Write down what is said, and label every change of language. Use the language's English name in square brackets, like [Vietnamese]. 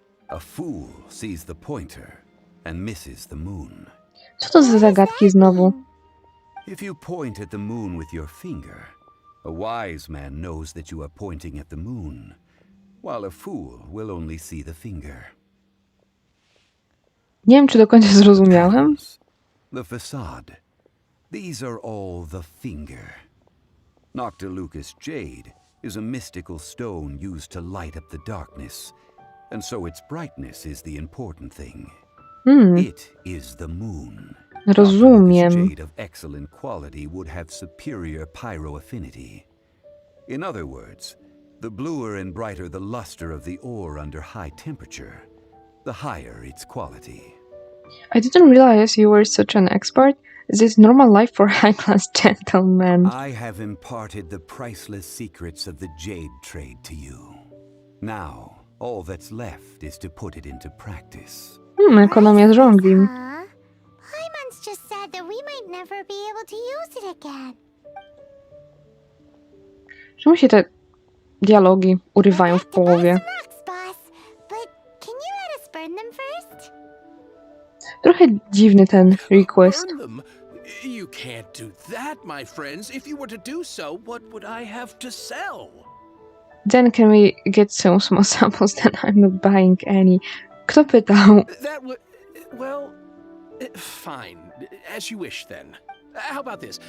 [English] A fool sees the pointer and misses the moon. [Polish] Co to za zagadki znowu? [English] If you point at the moon with your finger, a wise man knows that you are pointing at the moon, while a fool will only see the finger. [Polish] Nie wiem, czy do końca zrozumiałem. [English] The facade. These are all the finger. Noctilucous jade is a mystical stone used to light up the darkness, and so its brightness is the important thing. It is the moon. [Polish] Rozumiem. [English] Jade of excellent quality would have superior pyro affinity. In other words, the bluer and brighter the luster of the ore under high temperature, the higher its quality. I didn't realize you were such an expert. Is it normal life for high-class gentlemen? I have imparted the priceless secrets of the jade trade to you. Now, all that's left is to put it into practice. [Polish] Ekonomia z żongli. [English] Huh? Paimon's just said that we might never be able to use it again. [Polish] Czemu się te dialogi urywają w połowie? [English] Some rocks, boss. But can you let us burn them first? [Polish] Trochę dziwny ten request. [English] Burn them? You can't do that, my friends. If you were to do so, what would I have to sell? Then can we get some small samples? Then I'm not buying any. [Polish] Kto pytał? [English] That would... well... fine. As you wish, then. How about this?